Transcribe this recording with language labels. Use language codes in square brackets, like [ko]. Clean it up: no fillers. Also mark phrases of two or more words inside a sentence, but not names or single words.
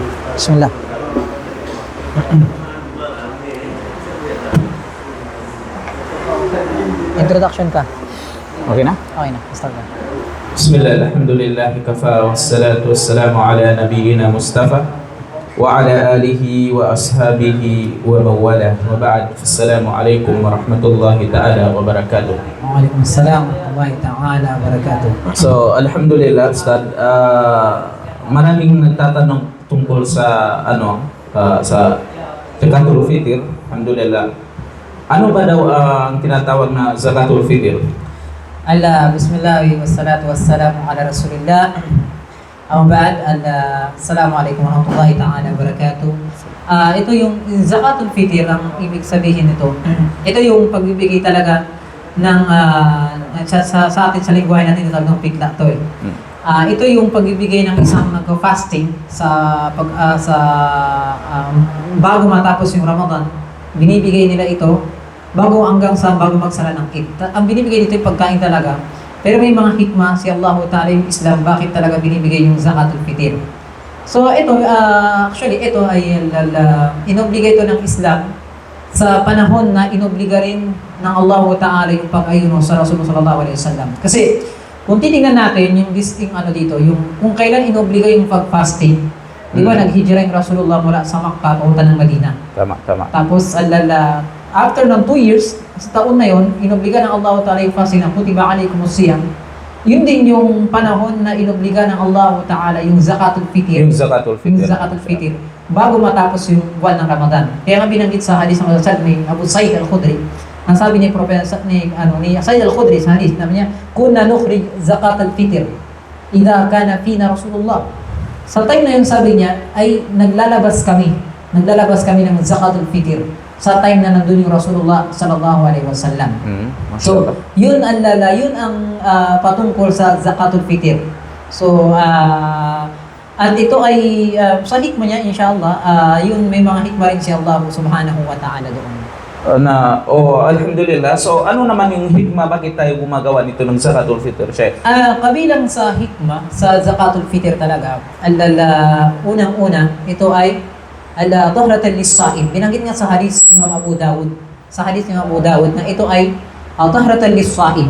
[tl] Bismillah. Introduction ka. Okay na? Okay na. Start ka. [ar] بسم الله، الحمد لله، كفى، والصلاة والسلام على نبينا مصطفى وعلى آله وأصحابه ومن والاه وبعد. السلام عليكم ورحمة الله تعالى وبركاته. وعليكم السلام ورحمة الله تعالى وبركاته. [tl] So, alhamdulillah, Ustad, maraming nagtatanong tungkol sa sa Zakatul Fitr. Alhamdulillah. Ano ba daw ang tinatawag na Zakatul Fitr? [ar] بسم الله والصلاة والسلام على رسول الله. السلام عليكم ورحمة الله تعالى وبركاته. [tl] Ito yung Zakatul Fitr, ang ibig sabihin nito. Ito yung pagbibigay talaga ng sa atin sa lingwahe natin, ito talagang pikla to eh. Ito yung pagbibigay ng isang nag-fasting bago matapos yung Ramadan. Binibigay nila ito bago magsara ng Eid. Ang binibigay dito yung pagkain talaga. Pero may mga hikmah si Allah Ta'ala yung Islam, bakit talaga binibigay yung Zakatul Fitr. So ito, actually ito ay inobliga ito ng Islam sa panahon na inobliga rin ng Allah Ta'ala yung pag-ayuno sa Rasulullah [ar] صلى الله عليه وسلم. [tl] Kasi kung titingnan natin yung dito, yung kung kailan inobliga yung pag-fasting, di ba naghijra yung Rasulullah mula sa Makkah papunta ng Madina. Tama. Tapos after ng 2 years, sa taon na yon, inobliga ng Allah Ta'ala yung fasting na [ar] كتب عليكم الصيام. [tl] Yun din yung panahon na inobliga ng Allah Ta'ala yung Zakatul Fitr. Yung Zakatul Fitr. Bago matapos yung buwan ng Ramadan. Kaya nga binanggit sa hadith ng Abu Sa'id al-Khudri. Ang sabi ni Propeta ni Sa'id al-Khudri sa hadith, nabi niya, [ar] "كنا نخرج زكاة الفطر إذا كان فينا رسول الله." [tl] Sa time na yun, sabi niya, ay naglalabas kami ng Zakatul Fitr sa time na nandun yung Rasulullah [ar] صلى الله عليه وسلم. [tl] So, yun ang patungkol sa Zakatul Fitr. So, at ito ay sa hikmah niya, inshallah, yun may mga hikmah rin si Allah [ar] سبحانه وتعالى [tl] doon. Alhamdulillah. So, ano naman yung hikmah? Bakit tayo gumagawa nito ng Zakatul Fitr, Sheikh? Kabilang sa hikmah, sa Zakatul Fitr talaga, unang-una, ito ay [ar] طهرة للصائم. [tl] Binanggit nga sa hadith ni Imam Abu Dawud. Sa hadith ni Imam Abu Dawud na ito ay [ar] طهرة للصائم.